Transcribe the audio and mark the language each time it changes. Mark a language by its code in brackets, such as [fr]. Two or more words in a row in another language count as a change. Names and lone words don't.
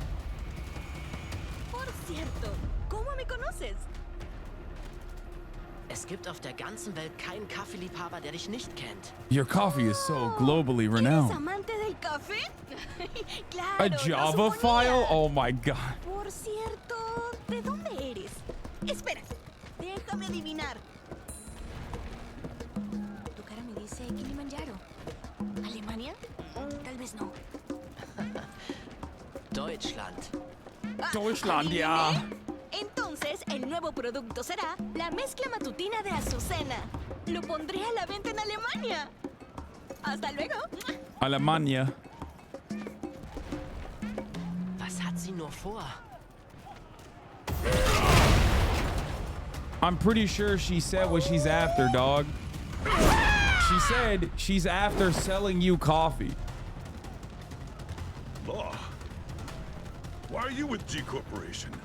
[es] Por cierto, ¿cómo me conoces? [de] Es gibt auf der ganzen Welt keinen Kaffeeliebhaber, der dich nicht kennt. [en] Your coffee is so globally renowned. [es] ¿Amante del café? Claro, A lo Java suponía. [en] file? Oh my god. [es] Por cierto, ¿de dónde eres? Espera, déjame adivinar. Tu cara me dice Kilimanjaro. ¿Alemania? Tal vez no. [de] Deutschland. Deutschland, ja. [es] Entonces, el nuevo producto será la mezcla matutina de Azucena. Lo pondré a la venta en Alemania. Hasta luego. Alemania. [de] Was hat sie nur vor? [en] I'm pretty sure she said what she's after, dog. She said she's after selling you coffee. Law. Why are you with G Corporation?